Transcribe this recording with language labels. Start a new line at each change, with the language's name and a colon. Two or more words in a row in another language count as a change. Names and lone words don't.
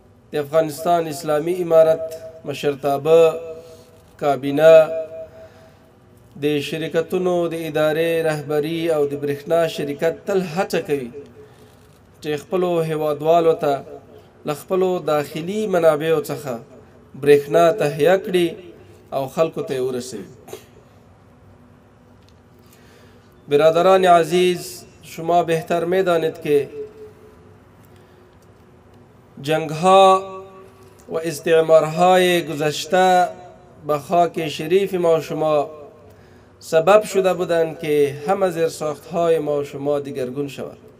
Pashto: د افغانستان اسلامی امارت مشرتابه کابینه د شرکتونو د ادارې رهبری او د برېښنا شرکت تل هڅه کوي چې خپلو هیوادوالو ته له خپلو داخلي منابعو څخه برېښنا تهیه کړي او خلکو ته یې ورسوي.
Persian: برادران عزیز، شما بهتر می‌دانید که جنگ‌ها و استعمارهای گذشته به خاک شریف ما و شما سبب شده بودند که همه زیرساخت‌های ما و شما دیگرگون شود.